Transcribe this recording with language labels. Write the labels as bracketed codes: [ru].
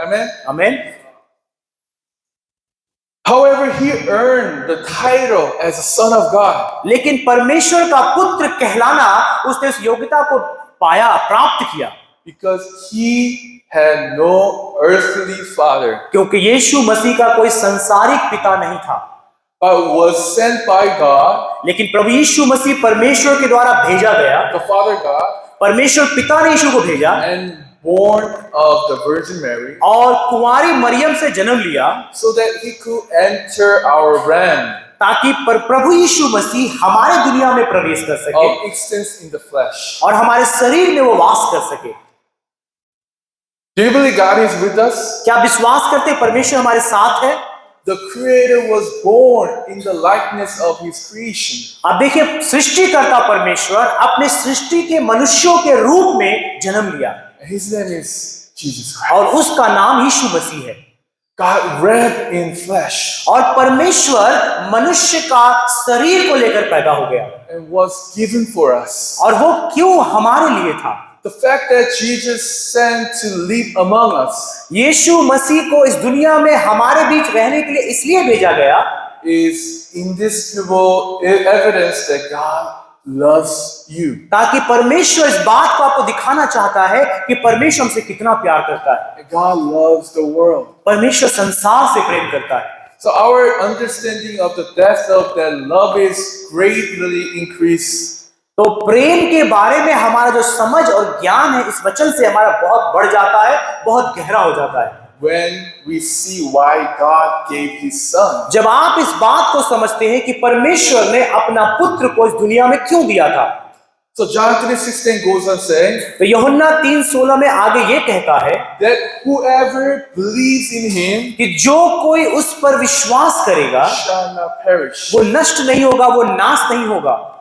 [en] Amen. [hi] आमीन। [en] However, he earned the title as a son of God [hi] लेकिन परमेश्वर का पुत्र कहलाना उसने उस योग्यता को पाया, प्राप्त किया, [en] because he had no earthly father, [hi] क्योंकि यीशु मसीह का कोई संसारिक पिता नहीं था, [en] but was sent by God, [hi] लेकिन प्रभु यीशु मसीह परमेश्वर के द्वारा भेजा गया। [en] the Father God, [hi] परमेश्वर पिता ने यीशु को भेजा [en] and born of the Virgin Mary, [hi] और कुंवारी मरियम से जन्म लिया [en] so that he could enter our realm [hi] ताकि प्रभु यीशु मसीह हमारे दुनिया में प्रवेश कर सके [en] of existence in the flesh. [hi] और हमारे शरीर में वो वास कर सके। [en] Do you believe God is with us? [hi] क्या आप विश्वास करते हैं परमेश्वर हमारे साथ है? [en] The Creator was born in the likeness of His creation. [hi] अब देखिए, सृष्टिकर्ता परमेश्वर अपने सृष्टि के मनुष्यों के रूप में जन्म लिया [en] His name is Jesus Christ. [hi] और उसका नाम यीशु मसीह है। [en] God wrapped in flesh [hi] और परमेश्वर मनुष्य का शरीर को लेकर पैदा हो गया [en] and was given for us. [hi] और वो क्यों हमारे लिए था? [en] The fact that Jesus sent to live among us [hi] यीशु मसीह को इस दुनिया में हमारे बीच रहने के लिए इसलिए भेजा गया [en] is indisputable evidence that God loves you. [hi] ताकि परमेश्वर इस बात को आपको दिखाना चाहता है कि परमेश्वर हमसे कितना प्यार करता है। [en] God loves the world. [hi] परमेश्वर संसार से प्रेम करता है। [en] So our understanding of the depth of that love is greatly increased. [hi] तो प्रेम के बारे में हमारा जो समझ और ज्ञान है इस वचन से हमारा बहुत बढ़ जाता है, बहुत गहरा हो जाता है [en] when we see why God gave His Son. [hi] जब आप इस बात को समझते हैं कि परमेश्वर ने अपना पुत्र को इस दुनिया में क्यों दिया था। [en] So John 3:16 goes on saying [hi] तो यूहन्ना 3:16 में आगे ये कहता है [en] that whoever believes in Him [hi] कि जो कोई उस पर विश्वास करेगा [en] shall not perish. [hi] वो नष्ट नहीं होगा, वो नाश नहीं होगा।